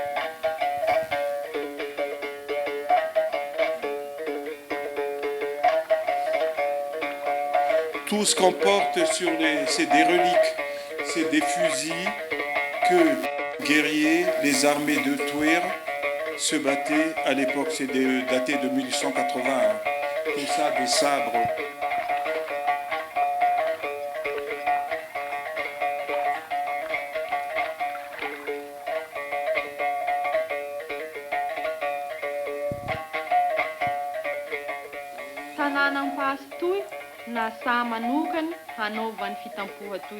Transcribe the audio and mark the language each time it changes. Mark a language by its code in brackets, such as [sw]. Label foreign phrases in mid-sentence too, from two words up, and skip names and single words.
[fr] Tout ce qu'on porte sur c'est des reliques, c'est des fusils que les guerriers, les armées de Twer se battaient à l'époque. C'est daté de 1880. Hein. Tout ça, des sabres. [mg] Tanànam-pasy na saha manokany hanaovany fitampoha toy.